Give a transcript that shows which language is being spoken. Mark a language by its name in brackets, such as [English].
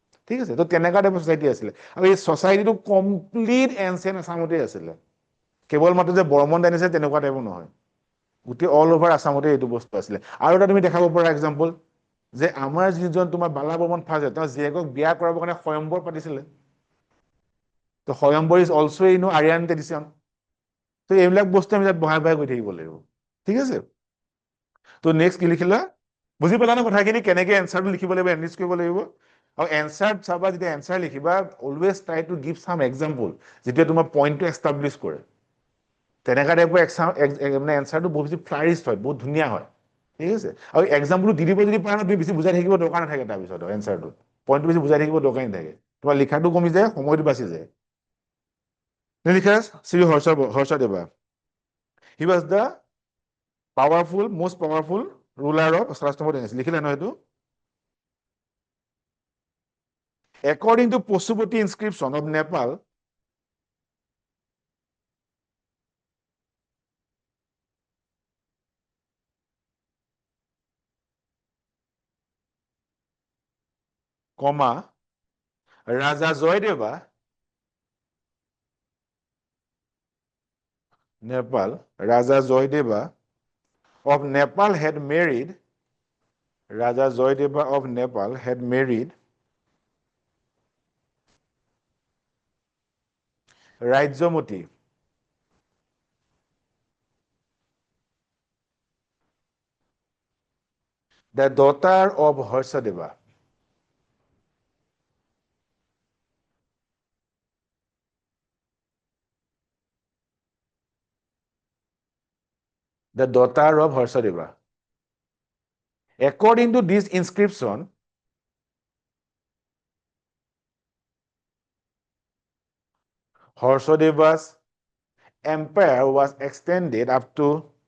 [Assamese] ঠিক আছে, তো তেনেকুৱা টাইপৰ ছচাইটি আছিলে। আৰু এই ছচাইটিটো কমপ্লিট এনচিয়েণ্ট আছামতেই আছিলে, কেৱল মাত্ৰ যে বৰ্মন ডাইনেষ্টি তেনেকুৱা টাইপৰ নহয়, গোটেই অল অভাৰ আছামতে এইটো বস্তু আছিলে। আৰু এটা তুমি দেখাব পাৰা এক্সাম্পল, যে আমাৰ যিজন তোমাৰ বালা বৰ্মন ফাৰ্ষ্ট, তেওঁ জীয়েকক বিয়া কৰাবৰ কাৰণে স্বয়ম্বৰ পাতিছিলে। [English] So swayamvar is also' Aryan tradition. [Assamese] তো এইবিলাক বস্তু আমি তাত বহাই বহাই গৈ থাকিব লাগিব। ঠিক আছে, তো নেক্সট কি লিখিলা? বুজি পালা নে কথাখিনি, কেনেকে এনচাৰটো লিখিব লাগিব, এনৰিচ কৰিব লাগিব? আৰু এনচাৰ চাবা, যেতিয়া এনচাৰ লিখিবা [English] always try to give some example, [Assamese] যেতিয়া তোমাৰ পইণ্টটো এষ্টাব্লিছ কৰে। তেনেকুৱা টাইপৰ মানে এনচাৰটো বহুত বেছি ফ্লাৰিষ্ট হয়, বহুত ধুনীয়া হয়। ঠিক আছে, আৰু এক্সাম্পলটো দি দিব যদি পাৰা, তুমি বেছি বুজাই থাকিব দৰকাৰ নাথাকে, তাৰপিছত এনচাৰটো পইণ্টটো বেছি বুজাই থাকিব দৰকাৰী নাথাকে, তোমাৰ লিখাটো কমি যায়, সময়টো বাচি যায়। লিখা [English] Shri Harshadeva, he was the powerful, most powerful ruler of Swarashtra dynasty. [Assamese] লিখিলে নহয় এইটো? [English] According to Pashupati inscription of Nepal, Raja Joydeva, Nepal, Raja Joydeva of Nepal had married, Raja Joydeva of Nepal had married Rajyamati, the daughter of Harshadeva. the daughter of Harshadeva. According to this inscription, Harshadeva's empire was extended up to